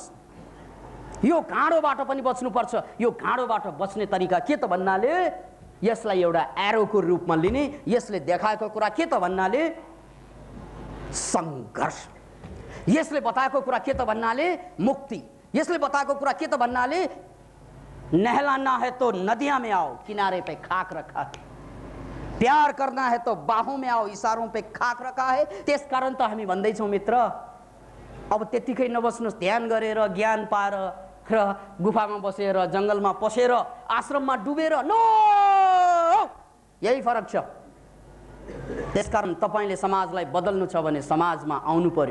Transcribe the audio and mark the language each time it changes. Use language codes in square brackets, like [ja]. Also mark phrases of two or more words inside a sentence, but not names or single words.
[ne] यो घाँडोबाट पनि बच्नुपर्छ। यो घाँडोबाट बच्ने तरिका के त भन्नाले यसलाई एउटा एरोको रूपमा लिने। यसले देखाएको कुरा के त भन्नाले सङ्घर्ष। यसले बताएको कुरा के त भन्नाले मुक्ति। यसले बताएको कुरा के त भन्नाले [hi] नहलाना है तो नदियां में आओ, किनारे पे खाक रखा है। प्यार करना है तो बाहों में आओ, इशारों पे खाक रखा है। [ne] त्यसकारण त हामी भन्दैछौँ मित्र, अब त्यतिकै नबस्नुहोस्, ध्यान गरेर ज्ञान पाएर र गुफामा बसेर जङ्गलमा पसेर आश्रममा डुबेर, नो, यही फरक छ। त्यसकारण तपाईले समाजलाई बदल्नु छ भने समाजमा आउनु पर्यो।